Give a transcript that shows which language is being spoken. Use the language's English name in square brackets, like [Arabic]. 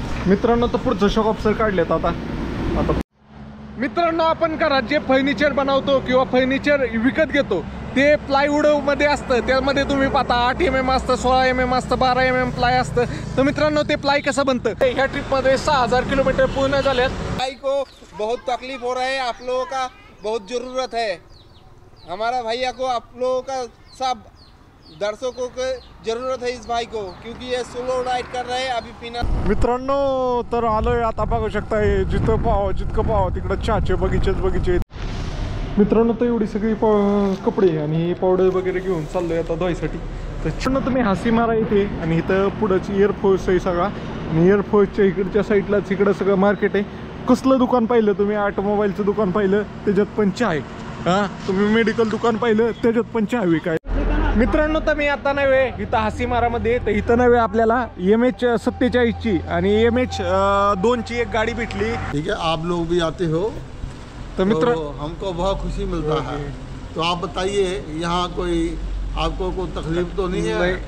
[Marathi] मित्रांनो तर पुढचं शॉक ऑप्सर काढलेत आता. मित्रांनो आपण घरात जे फर्निचर बनवतो किंवा फर्निचर विकत घेतो ते प्लायवूड मध्ये असतं. त्यामध्ये तुम्ही पाहता 8 mm असतं, 16 mm असतं, 12 mm प्लाय असतं. तर मित्रांनो ते प्लाय कसं बनतं, ह्या ट्रिपमध्ये 6000 किलोमीटर पूर्ण झालेत. [Hindi] भाई को बहुत तकलीफ हो रहा है, आप लोगों का बहुत ज़रूरत है. हमारा भैया को आप लोगों का सब दर्शकों को ज़रूरत है इस भाई को, क्योंकि ये सोलो राइड कर रहे हैं अभी पीना. [Marathi] मित्रांनो तर आलोय आता, बघू शकता जिथं पाहावं जितकं पाहावं तिकडं चहाचे बगीचे. मित्रांनो तर एवढी सगळी कपडे आणि पावडर वगैरे घेऊन चाललोय आता धुवायसाठी. तर तुम्ही हासी मारा इथे आणि इथं पुढंच एअरफोर्स आहे सगळा. आणि एअरफोर्सच्या इकडच्या साईडलाच इकडं सगळं मार्केट आहे. कसलं दुकान पाहिलं तुम्ही, ऑटोमोबाईलचं दुकान पाहिलं त्याच्यात पण चहा आहे. हां, तुम्ही मेडिकल दुकान पाहिलं त्याच्यात पण चहा विकाय. मित्रांनो तर मी आता नव्हे इथं हासीमारामध्ये, तर इथं नव्हे आपल्याला MH47ची आणि MH2ची एक गाडी भेटली. [Hindi] ठीक है, आप लोग भी आते हो [Marathi] तर मित्र [Hindi] तो हमको बहुत खुशी मिलता है. तो आप बताइए यहाँ कोई आपको कोई तकलीफ तो नहीं है?